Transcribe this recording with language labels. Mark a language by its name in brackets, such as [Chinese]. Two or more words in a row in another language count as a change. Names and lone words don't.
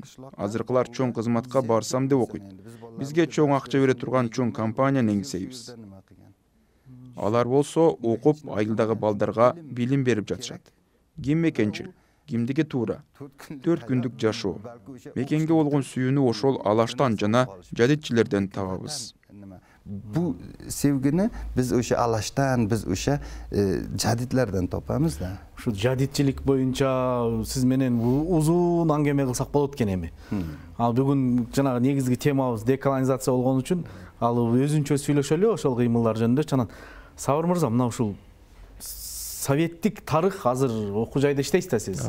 [Kyrgyz] Азыркылар чоң кызматка барсам деп окуйт. Бизге чоң акча бере турган чоң компанияны эңсейбиз. Алар болсо окуп айылдагы балдарга билим берип жатышат. Ким мекенчил, кимдиги туура. 4 күндүк жашоо. Мекенге болгон сүйүүнү ошол алаштан жана жадитчилерден табабыз. [Uzbek] Bu sevgini biz o'sha alashdan, biz o'sha jadidlardan topamiz da. [Kyrgyz] Шу жадитчилик боюнча сиз менен узун аңгеме кылсак болот экен эми. Ал бүгүн жанагы негизги темабыз деколонизация болгон үчүн ал өзүнчө сүйлөшөлү ошол кыймылдар жөнүндө. Чанан Сабыр мырза, мына ушул советтик тарых азыр окуу жайда иштейсиз да сиз.